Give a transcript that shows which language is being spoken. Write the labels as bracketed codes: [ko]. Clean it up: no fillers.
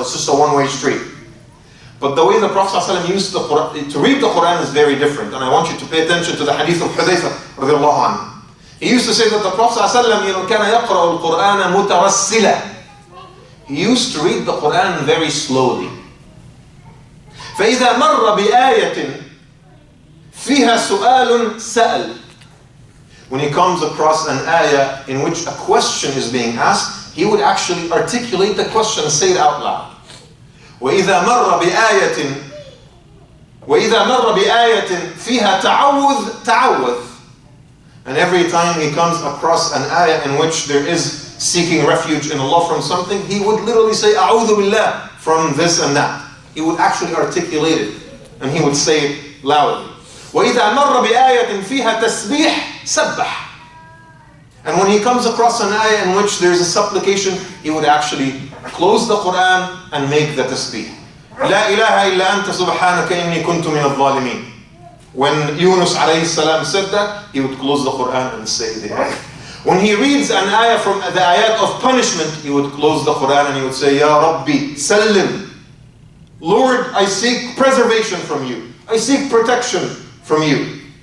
[en] It's just a one-way street. But the way the Prophet ﷺ used the Qur'an, to read the Qur'an is very different. And I want you to pay attention to the hadith of Hudayfa [ar] radiallahu anhu. [en] He used to say that the Prophet ﷺ [ar] كان يقرأ القرآن مترسلا. [en] He used to read the Qur'an very slowly. [ar] فإذا مر بآية فيها سؤال سأل. [en] When he comes across an ayah in which a question is being asked, he would actually articulate the question and say it out loud. [ar] وإذا مر بآية فيها تعوذ. [en] And every time he comes across an ayah in which there is seeking refuge in Allah from something, he would literally say [ar] أعوذ بالله [en] from this and that. He would actually articulate it and he would say it loudly. [ar] وإذا مر بآية فيها تسبيح سبح. [en] And when he comes across an ayah in which there is a supplication, he would actually close the Qur'an and make the tasbih. [ar] لا إله إلا أنت سبحانك إني كنت من الظالمين. [en] When Yunus alayhi salam said that, he would close the Qur'an and say the ayah. When he reads an ayah from the ayat of punishment, he would close the Qur'an and he would say, [ar] Ya Rabbi, Sallim. [en] Lord, I seek preservation from you. I seek protection from you.